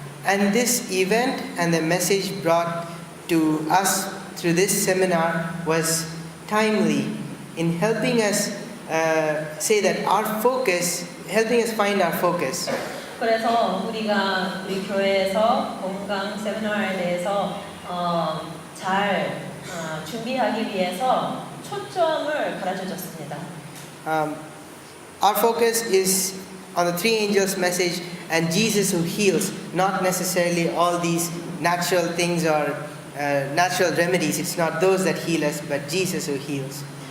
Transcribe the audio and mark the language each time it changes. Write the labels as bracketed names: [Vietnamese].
[English] And this event and the message brought to us through this seminar was timely in helping us say that helping us find our focus. [Korean] 그래서 우리가 우리 교회에서 건강 세미나에 대해서 잘 준비하기 위해서 초점을 가르쳐줬습니다. [English] Our focus is on the three angels' message and Jesus who heals, not necessarily all these natural things or natural remedies. It's not those that heal us, but Jesus who heals.